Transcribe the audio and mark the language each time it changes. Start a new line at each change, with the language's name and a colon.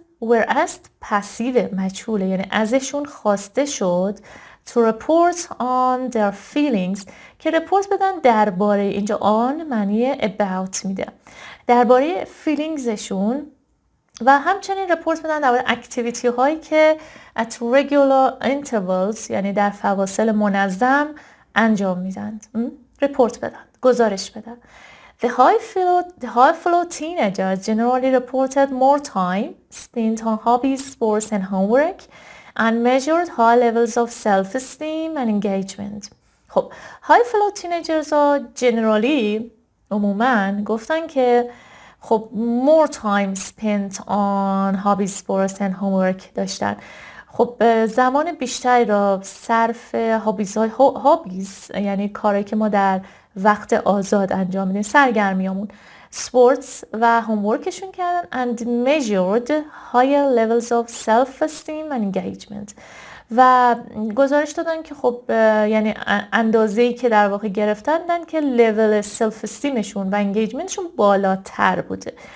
Persian: were asked پسیو مجهوله، یعنی ازشون خواسته شد
English: to report on their feelings
Persian: که رپورت بدن درباره، اینجا on معنی about میده، درباره feelingsشون و همچنین رپورت بدن درباره اکتیویتی هایی که
English: at regular intervals
Persian: یعنی در فواصل منظم انجام میدن. رپورت بدن، گزارش بدن.
English: The high flow teenagers generally reported more time spent on hobbies, sports and homework and measured high levels of self-esteem and engagement. خب high flow teenagers ها generally
Persian: عموماً گفتن که خب
English: more time spent on hobbies, sports and homework
Persian: داشتن. خب زمان بیشتری را صرف هابیز یعنی کاری که ما در وقت آزاد انجام میدیم، سرگرمیامون، سپورتس و هومورکشون کردن
English: and measured higher levels of self-esteem and engagement
Persian: و گزارش دادن که خب یعنی اندازه‌ای که در واقع گرفتن که لول سلف استیمشون و انگیجمنتشون بالاتر بوده.